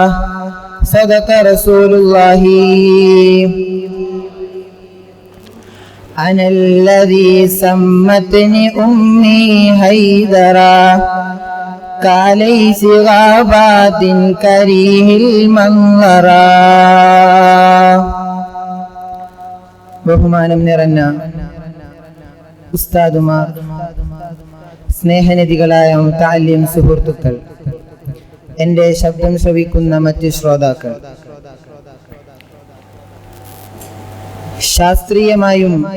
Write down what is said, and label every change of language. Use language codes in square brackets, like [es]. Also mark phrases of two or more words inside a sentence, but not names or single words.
[ar] صدق رسول الله. أنا الذي سمتني أمي هيدرا كاليس غابات كريه المنظرا. [ml] ബഹുമാനം നിറഞ്ഞ ഉസ്താദുമാർ, സ്നേഹനിധികളായ മുതഅല്ലിം സുഹൃത്തുക്കൾ, എൻ്റെ ശബ്ദം ശ്രവിക്കുന്ന മറ്റ് ശ്രോതാക്കൾ, ശാസ്ത്രീയമായും